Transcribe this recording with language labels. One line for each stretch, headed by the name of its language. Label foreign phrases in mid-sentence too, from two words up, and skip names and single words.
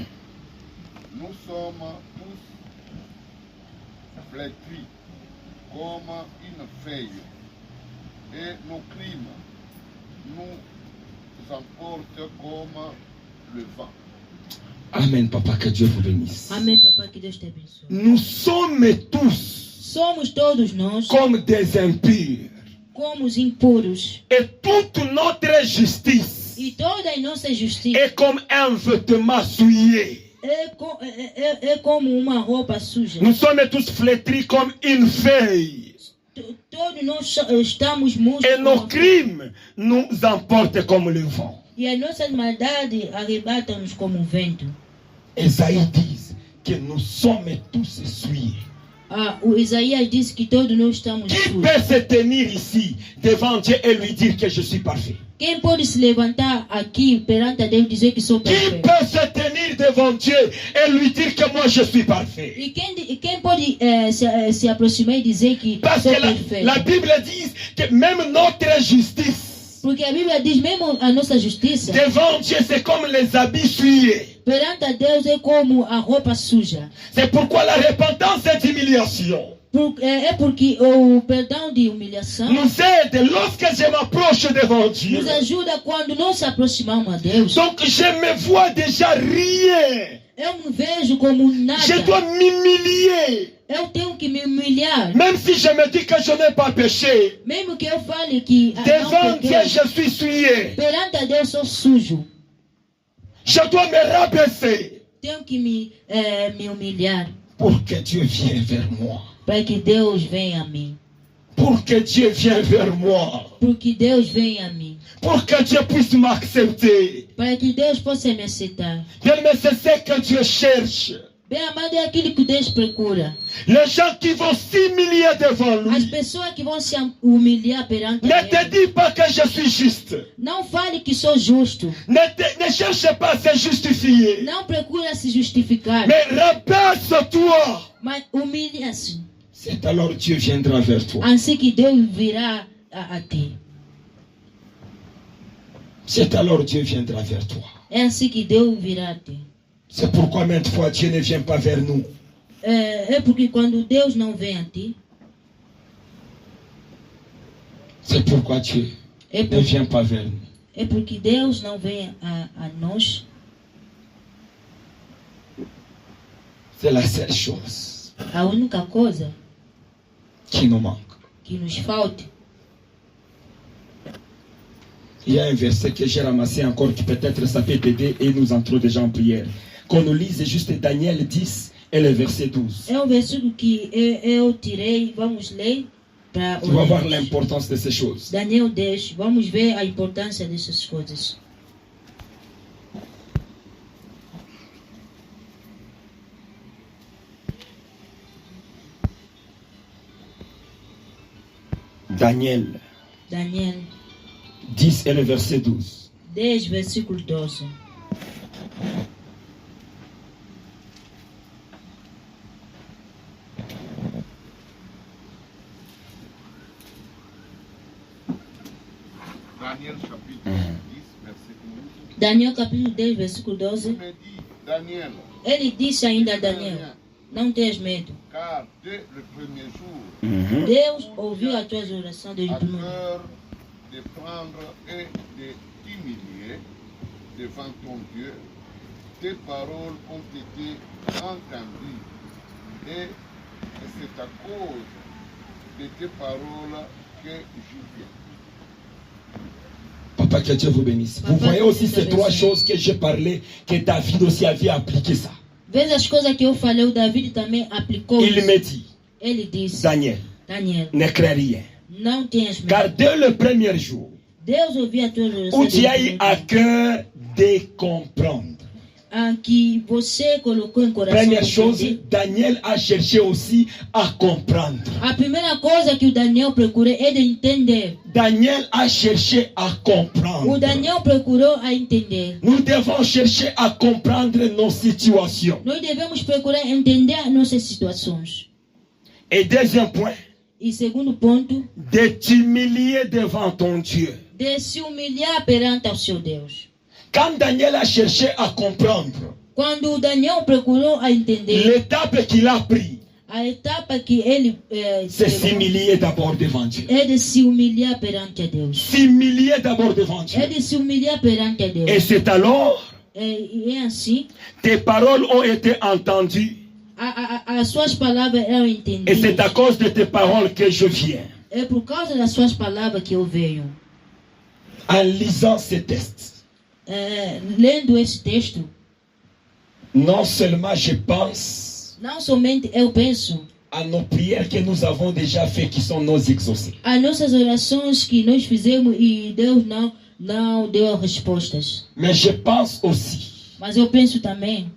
French: Nous sommes tous flétrit comme une feuille, et nos crimes nous emportent comme le vent. Amen, papa, que Dieu vous bénisse.
Portuguese: Amém, papai, que Deus te abençoe.
French: Nous sommes tous
Portuguese: Somos todos nós
French: comme des impurs.
Portuguese: como os impuros.
French: Et toute notre justice
Portuguese: E toda a nossa justiça
French: est comme un vêtement souillé.
Portuguese: é como uma roupa suja.
French: Nous sommes tous flétris comme une feuille.
Portuguese: Todos nós estamos mudos.
French: Et nos crimes nous emportent comme le vent.
Portuguese: E as nossas maldades arrebatam-nos como um vento.
French: Esaïe dit que nous sommes tous souillés.
Portuguese: O Isaías disse que todos nós estamos
French: Qui
Portuguese: sujos.
French: peut se tenir ici devant Dieu et lui dire que je suis parfait?
Portuguese: Quem pode se levantar aqui perante a Deus e dizer que sou
French: Qui
Portuguese: perfeito?
French: peut se tenir devant Dieu et lui dire que moi je suis parfait?
Portuguese: E quem pode se aproximar e dizer que
French: Parce
Portuguese: sou
French: que
Portuguese: perfeito?
French: la Bible dit que même notre justice
Portuguese: Porque a Bíblia diz mesmo a nossa justiça
French: devant Dieu c'est comme les habits souillés.
Portuguese: perante a Deus é como a roupa suja.
French: C'est pourquoi la repentance est humiliation.
Portuguese: É porque o perdão de humilhação
French: Nous aide lorsque je m'approche devant Dieu.
Portuguese: nos ajuda quando nós se aproximamos a Deus.
French: Donc je me vois déjà rien.
Portuguese: Eu me vejo como nada.
French: Je dois m'humilier.
Portuguese: Eu tenho que me humilhar.
French: Même si je me dis que je n'ai pas péché.
Portuguese: Mesmo que eu fale que
French: Devant
Portuguese: não
French: Dieu,
Portuguese: pequei,
French: je suis souillé.
Portuguese: perante a Deus sou sujo.
French: Je dois me rabaisser
Portuguese: Tenho que me humilhar
French: pour que Dieu vienne vers moi.
Portuguese: para que Deus venha a mim.
French: Pour que Dieu vienne vers moi.
Portuguese: Porque Deus venha a mim.
French: Pour que Dieu puisse m'accepter.
Portuguese: Para que Deus possa me aceitar.
French: Bien, mais c'est ce que Dieu cherche.
Portuguese: Bem amado, é aquilo que Deus procura.
French: Les gens qui vont s'humilier devant
Portuguese: As
French: lui.
Portuguese: pessoas que vão se humilhar perante
French: Ne te
Portuguese: Ele.
French: dis pas que je suis juste.
Portuguese: Não fale que sou justo.
French: Ne cherche pas à se justifier.
Portuguese: Não procura se justificar.
French: Mais rabaisse-toi.
Portuguese: Mas humilha-se.
French: C'est alors Dieu viendra vers toi.
Portuguese: Assim que Deus virá a ti.
French: C'est alors Dieu viendra vers toi.
Portuguese: É assim que Deus virá a ti.
French: C'est pourquoi maintes fois Dieu ne vient pas vers nous.
Portuguese: É porque quando Deus não vem a ti,
French: C'est pourquoi Dieu
Portuguese: é,
French: ne vient pas vers nous.
Portuguese: é porque Deus não vem a nós.
French: C'est la seule chose
Portuguese: A única coisa
French: qui nous manque.
Portuguese: que nos falta.
French: Il y a un verset que j'ai ramassé encore qui peut-être ça peut t'aider et nous entrons déjà en prière. Qu'on nous lise juste Daniel 10 et le verset 12.
Portuguese: É um versículo que eu tirei. Vamos ler para
French: Tu vas voir l'importance de ces choses. Daniel 10.
Portuguese: Vamos ver a importância dessas coisas.
French: Daniel Daniel 10 et le verset 12.
Portuguese: 10, versículo 12.
French: Daniel chapitre 10, verset 12.
Portuguese: Daniel capítulo 10, versículo 12.
French: Il me dit, Daniel,
Portuguese: Ele disse ainda a Daniel: Não tenhas medo.
French: car dès le premier jour,
Portuguese: Deus ouviu as tuas orações desde
French: à
Portuguese: o primeiro.
French: cœur de prendre et de t'humilier devant ton Dieu, tes paroles ont été entendues. Et c'est à cause de tes paroles que je viens. Papa, que Dieu vous bénisse. Vous Papa, voyez que aussi Dieu te ces trois bénisse. choses que j'ai parlé, que David aussi avait appliqué ça.
Portuguese: Vês as coisas que eu falei, o David também aplicou.
French: Il
Portuguese: isso.
French: me dit,
Portuguese: Ele disse:
French: Daniel,
Portuguese: Daniel,
French: ne crains rien.
Portuguese: não tenhas medo.
French: Car dès le premier jour,
Portuguese: Deus ouviu as tuas
French: où
Portuguese: orações
French: tu as eu
Portuguese: desde o
French: à
Portuguese: primeiro
French: cœur de comprendre.
Portuguese: dia. Que você colocou em coração.
French: Première
Portuguese: de
French: chose,
Portuguese: entender.
French: Daniel a cherché aussi à comprendre.
Portuguese: A primeira coisa que o Daniel procurou é de entender.
French: Daniel a cherché à
Portuguese: O
French: comprendre.
Portuguese: Daniel procurou a entender.
French: Nous devons chercher à comprendre nos situations.
Portuguese: Nós devemos procurar entender as nossas situações.
French: Et deuxième point,
Portuguese: E segundo ponto,
French: de t'humilier devant ton Dieu.
Portuguese: de se humilhar perante ao seu Deus.
French: Quand Daniel a cherché à comprendre
Portuguese: Quando o Daniel procurou a entender,
French: l'étape qu'il a prise,
Portuguese: A etapa que ele
French: c'est s'humilier d'abord devant Dieu.
Portuguese: é de se humilhar perante a Deus.
French: S'humilier d'abord devant Dieu.
Portuguese: É de se humilhar perante a
French: Et
Portuguese: Deus.
French: c'est alors,
Portuguese: E assim,
French: tes paroles ont été entendues.
Portuguese: as suas palavras eram
French: Et c'est
Portuguese: entendidas.
French: à cause de tes paroles que je viens.
Portuguese: É por causa das suas palavras que eu venho.
French: En lisant ces textes,
Portuguese: Lendo esse texto,
French: non seulement je pense
Portuguese: não somente eu penso
French: à nos prières que nous avons déjà faites qui sont nos exaucées.
Portuguese: as nossas orações que nós fizemos e Deus não deu respostas.
French: Mais je pense aussi
Portuguese: Mas eu penso também,